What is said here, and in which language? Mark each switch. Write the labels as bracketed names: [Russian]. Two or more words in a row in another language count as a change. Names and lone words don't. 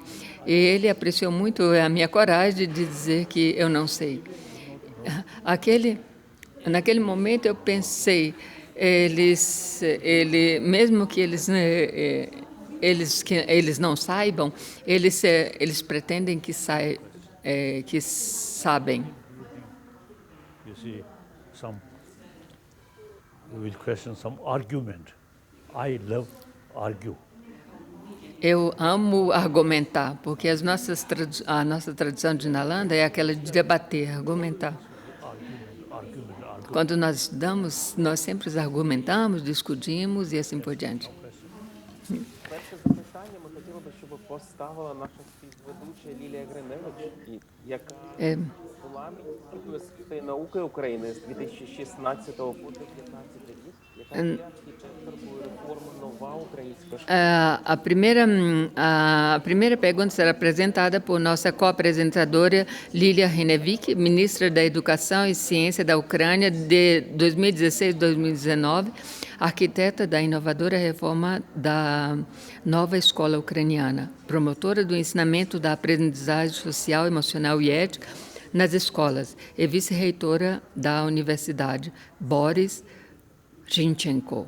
[Portuguese] E ele apreciou muito a minha coragem de dizer que eu não sei. Naquele momento eu pensei, mesmo que eles não saibam, eles pretendem que sabem. [English] you see, you will question some argument. I love argue. [Portuguese] Eu amo argumentar, porque a nossa tradição de Nalanda é aquela de debater, argumentar. Quando nós estudamos, nós sempre argumentamos, discutimos e assim por diante. [Ukrainian] Перше запитання ми хотіли би, щоб поставила наша співведуча Лілія Гриневич, яка була міністркою освіти і науки України з 2016 по 2015 рік, яка є архітекторкою реформи «Нова українська школа». [Portuguese] A primeira pergunta será apresentada por nossa co-apresentadora Lilia Hrinevich, ministra da Educação e Ciência da Ucrânia de 2016-2019, arquiteta da inovadora reforma da nova escola ucraniana, promotora do ensinamento da aprendizagem social, emocional e ética nas escolas e vice-reitora da universidade, Boris Zinchenko.